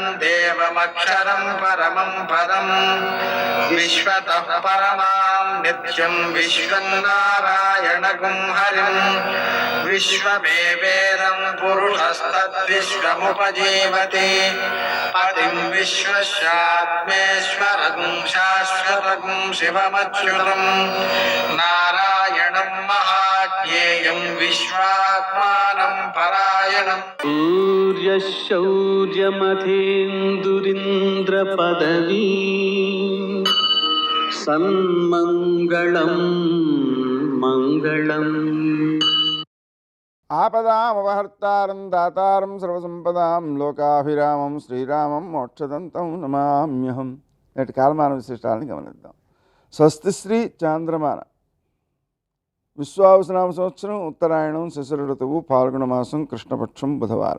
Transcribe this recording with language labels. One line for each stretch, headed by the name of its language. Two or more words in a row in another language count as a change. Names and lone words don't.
Sanskrit: देवमक्षरं परमं पदं विश्वतः परमां नित्यं विश्वं नारायणगुं हरिं विश्वमेवेदं पुरुषस्तद्विश्वमुपजीवति पतिं विश्वस्यात्मेश्वरगुं शाश्वतगुं शिवमच्युतं नारायणं महाज्ञेयं विश्वात्मानं परायणम् सूर्यशौर्यमथेन्दुरिन्द्रपदवी सन्मङ्गलं मङ्गलम् ఆపదామవహర్తారం దాతారం సర్వసంపదాం లోకాభిరామం శ్రీరామం మోక్షదంతం నమామ్యహం.
Telugu: నేటి కాలమాన విశిష్టాలను గమనిద్దాం. స్వస్తి శ్రీ చాంద్రమాన విశ్వావసనామ సంవత్సరం ఉత్తరాయణం శిశిర ఋతువు ఫాల్గుణ మాసం కృష్ణపక్షం బుధవారం.